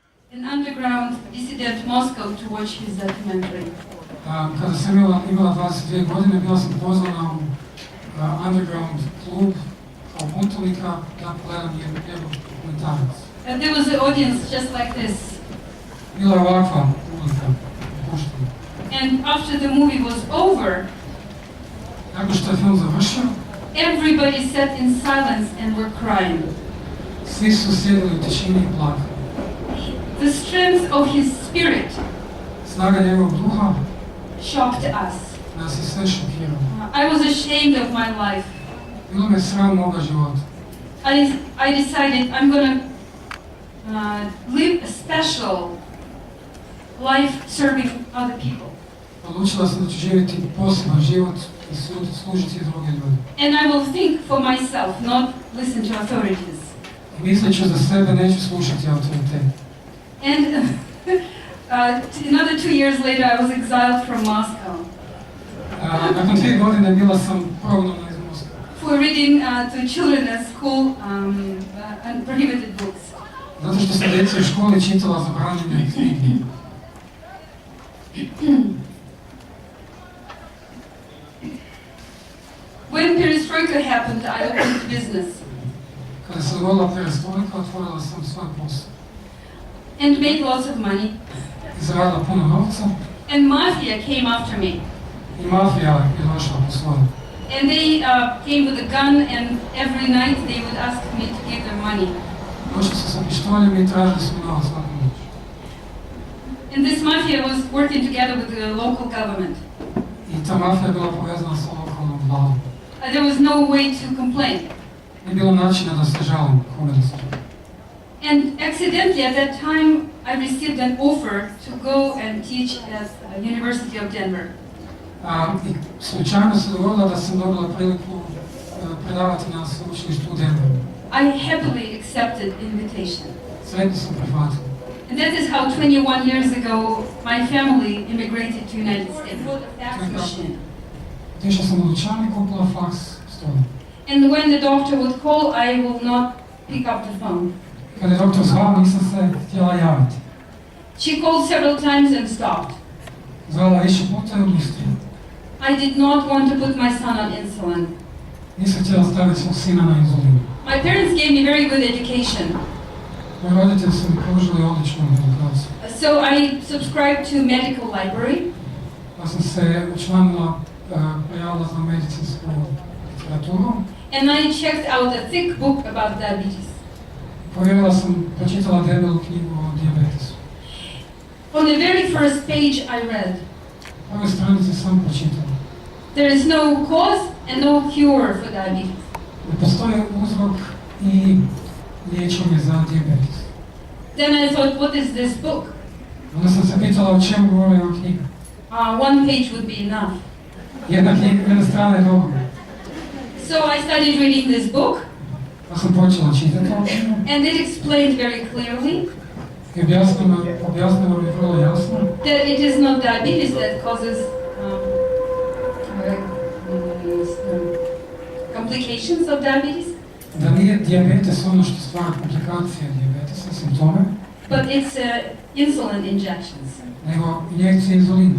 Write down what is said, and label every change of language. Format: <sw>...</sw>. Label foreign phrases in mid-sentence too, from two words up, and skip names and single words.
<en>an underground dissident Moscow to watch his documentary.</en> <hr>Kada sam imala 22 godine, bila sam pozvana u underground klub kao buntovnika da pogledam njegov dokumentarac.</hr> <en>And there was an audience just like this.</en> <hr>Bila je ovakva publika, puštena.</hr> <en>And after the movie was over,</en> <hr>Nakon što je film završio,</hr> <en>everybody sat in silence and were crying.</en> <hr>svi su sjedili u tišini i plakali.</hr> <en>The strength of his spirit</en> <hr>Snaga njegovog duha</hr> <en>shocked us.</en> <hr>nas je sve šokirala.</hr> <en>I was ashamed of my life.</en> <hr>Bilo me sram moga života.</hr> <en>I decided I'm gonna live a special life serving other people.</en> <hr>Odlučila sam da ću živjeti poseban život i služiti druge ljude.</hr> <en>And I will think for myself, not listen to authorities.</en> <hr>I mislit ću za sebe, neću slušati autoritet.</hr> <en>And another 2 years later, I was exiled from Moscow</en> <hr>Nakon 2 godine bila sam prognana iz Moskve.</hr> <en>for reading to children at school prohibited books.</en> <hr>Zato što sam djeci u školi čitala zabranjene knjige.</hr> <en>When perestroika happened, I opened business</en> <hr>Kada se dogodila perestrojka, otvorila sam svoj posao.</hr> <en>and made lots of money.</en> <hr>I zaradila puno novca</hr> <en>And mafia came after me.</en> <hr>i mafija je došla po svoje.</hr> <en>And they came with a gun, and every night they would ask me to give them money.</en> <hr>Došli su sa pištoljem i tražili su novac svaku noć.</hr> <en>And this mafia was working together with the local government.</en> <hr>I ta mafija je bila povezana sa lokalnom vladom.</hr> <en>There was no way to complain.</en> <hr>Nije bilo načina da se žalim, kome da se žalim.</hr> <en>And accidentally at that time, I received an offer to go and teach at University of Denver.</en> <hr>I slučajno se dogodilo da sam dobila priliku predavati na sveučilištu u Denveru.</hr> <en>I happily accepted the invitation.</en> <hr>Sretno sam prihvatila.</hr> <en>And that is how 21 years ago my family immigrated to United States. Bought a fax machine.</en> <hr>Otišla sam u dućan i kupila faks stroj.</hr> <en>And when the doctor would call, I will not pick up the phone.</en> <hr>Kada je doktor zvao, nisam se htjela javiti.</hr> <en>She called several times and stopped.</en> <hr>Zvala više puta i odustila.</hr> <en>I did not want to put my son on insulin.</en> <hr>Nisam htjela staviti svog sina na inzulin.</hr> <en>My parents gave me very good education.</en> <hr>Moji roditelji su mi pružili odličnu edukaciju.</hr> <en>So I subscribed to medical library.</en> <hr>Pa sam se učlanila, prijavila za medicinsku literaturu.</hr> <en>And I checked out a thick book about diabetes.</en> <hr>Povjerila sam, pročitala debelu knjigu o dijabetesu.</hr> <en>On the very first page I read,</en> <hr>Ove stranice sam pročitala.</hr> <en>there is no cause and no cure for diabetes.</en> <hr>Ne postoji uzrok i liječenje za dijabetes.</hr> <en>Then I thought, what is this book?</en> <hr>Onda sam se pitala o čemu govori ova knjiga.</hr> <en>One page would be enough.</en> <hr>Jedna strana je dovoljna.</hr> <en>So I started reading this book,</en> <hr>Pa sam počela čitati ovu knjigu</hr> <en>and it explained very clearly</en> <hr>i objasnila mi vrlo jasno</hr> <en>that it is not diabetes that causes complications of diabetes,</en> <hr>da nije dijabetes ono što stvara komplikacije dijabetesa, simptome,</hr> <en>but it's insulin injections.</en> <hr>nego injekcije inzulina.</hr>